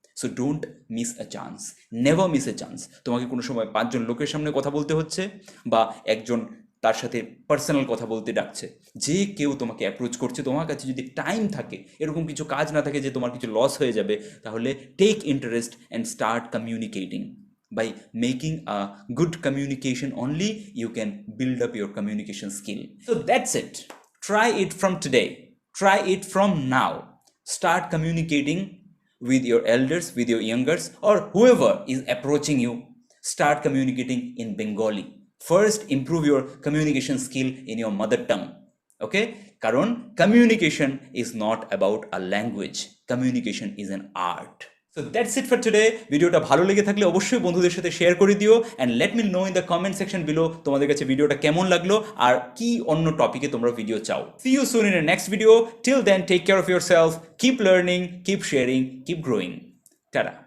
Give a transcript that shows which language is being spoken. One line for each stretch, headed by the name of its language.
English: So don't miss a chance, never miss a chance.
Bangla: তোমাকে কোনো সময় 5 জন লোকের সামনে কথা বলতে হচ্ছে, বা একজন তার সাথে পার্সোনাল কথা বলতে ডাকছে, যে কেউ তোমাকে অ্যাপ্রোচ করছে, তোমার কাছে যদি টাইম থাকে, এরকম কিছু কাজ না থাকে যে তোমার কিছু লস হয়ে যাবে, তাহলে
English: Take interest and start communicating. By making a good communication only, you can build up your communication skill. So that's it. Try it from today. Try it from now. Start communicating with your elders, with your youngers, or whoever is approaching you. Start communicating in Bengali. First, improve your communication skill in your mother tongue. Okay? Karon, communication is not about a language. Communication is an art. So that's it for today.
Bangla: ভিডিওটা ভালো লেগে থাকলে অবশ্যই বন্ধুদের সাথে share করে দিও,
English: and let me know in the comment section below
Bangla: তোমাদের কাছে ভিডিওটা কেমন লাগলো আর কি অন্য টপিকে তোমরা ভিডিও চাও।
English: See you soon in the next video. Till then, take care of yourself, keep learning, keep sharing, keep growing. Ta-da.